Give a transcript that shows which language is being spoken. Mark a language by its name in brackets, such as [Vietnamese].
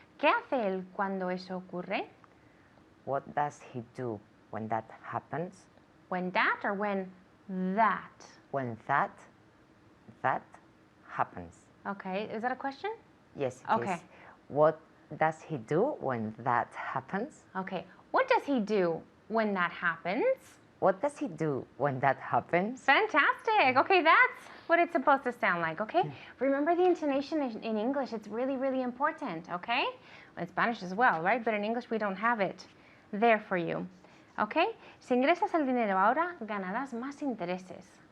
[Spanish] ¿Qué hace él cuando eso ocurre? [English] What does he do when that happens? When that or when that? When that happens. Okay, is that a question? Yes, it is. Okay. What does he do when that happens? Okay, what does he do when that happens? What does he do when that happens? Fantastic. Okay, that's what it's supposed to sound like, okay? Remember the intonation in English, it's really, really important, okay? In Spanish as well, right? But in English we don't have it there for you, okay? [Spanish] Si ingresas el dinero ahora, ganarás más intereses.